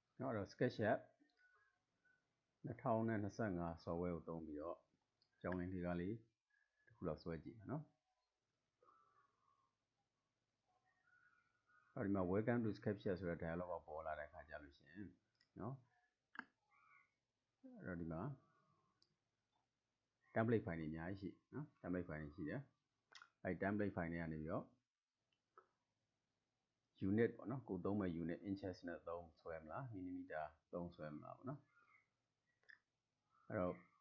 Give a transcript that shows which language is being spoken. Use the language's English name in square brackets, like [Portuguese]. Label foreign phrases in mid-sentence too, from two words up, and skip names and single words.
[Burmese] အဲ့တော့ [English] SketchUp 2025 software [Burmese] ကိုသုံးပြီးတော့ကြောင်းလင်းလေးကားလေးတစ်ခုလောက်ဆွဲကြည့်မယ်နော်အဲ့ဒီမှာ [English] welcome to SketchUp [Burmese] ဆိုတဲ့ [English] dialog box [Burmese] ပေါ်လာတဲ့အခါကျလို့ရှိရင်နော် အဲ့တော့ဒီမှာ [English] template file [Burmese] တွေအများကြီးရှိနော် [English] template file [Burmese] တွေရှိတယ်အဲ့ [English] template file [Burmese] တွေကနေပြီးတော့ unit ပေါ့နော်ကိုသုံးမဲ့ [English] unit inches [Burmese] နဲ့သုံးဆွဲမလား millimeter သုံးဆွဲမလားပေါ့နော်အဲ့တော့